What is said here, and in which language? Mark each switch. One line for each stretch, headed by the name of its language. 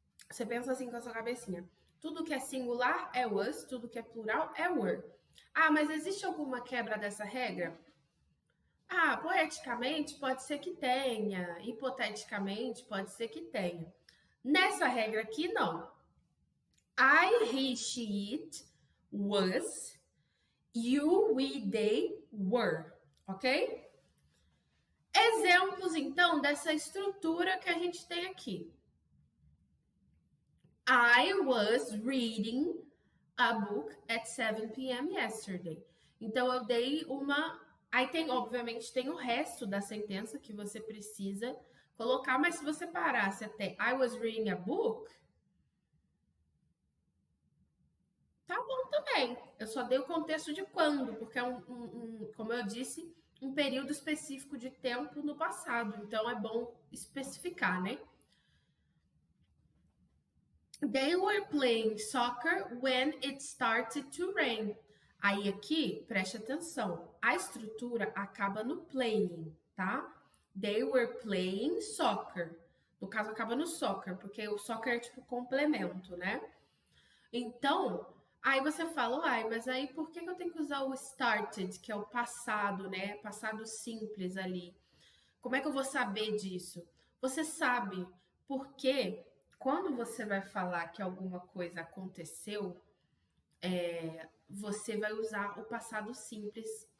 Portuguese: Você pensa assim com a sua cabecinha. Tudo que é singular é was, tudo que é plural é were. Ah, mas existe alguma quebra dessa regra? Ah, poeticamente pode ser que tenha, hipoteticamente pode ser que tenha. Nessa regra aqui, não.
English: I, he, she, it was, you, we, they were, ok?
Portuguese: Exemplos, então, dessa estrutura que a gente tem aqui.
English: I was reading a book at 7 p.m. yesterday.
Portuguese: Então, eu dei uma... Aí tem, obviamente, tem o resto da sentença que você precisa colocar, mas se você parasse até
English: I was reading a book,
Portuguese: tá bom também. Eu só dei o contexto de quando, porque é como eu disse, um período específico de tempo no passado. Então, é bom especificar, né?
English: They were playing soccer when it started to rain.
Portuguese: Aí aqui, preste atenção, a estrutura acaba no playing, tá?
English: They were playing soccer.
Portuguese: No caso, acaba no soccer, porque o soccer é tipo complemento, né? Então, aí você fala, ai, mas aí por que eu tenho que usar o started, que é o passado, né? Passado simples ali. Como é que eu vou saber disso? Você sabe porque quando você vai falar que alguma coisa aconteceu, você vai usar o passado simples.